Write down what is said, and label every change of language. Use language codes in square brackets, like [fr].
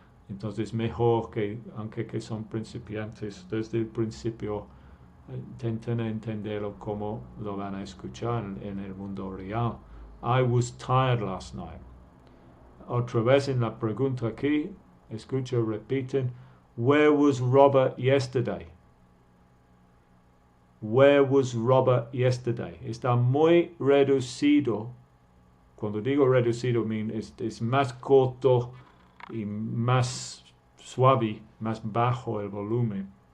[es] Entonces, mejor que, aunque que son principiantes, desde el principio, intenten entenderlo como lo van a escuchar en el mundo real. [en] I was tired last night. [es] Otra vez en la pregunta aquí, escucha, repiten. [en] Where was Robert yesterday? Where was Robert yesterday? [es] Está muy reducido. Cuando digo reducido, es más corto y más suave, más bajo el volumen.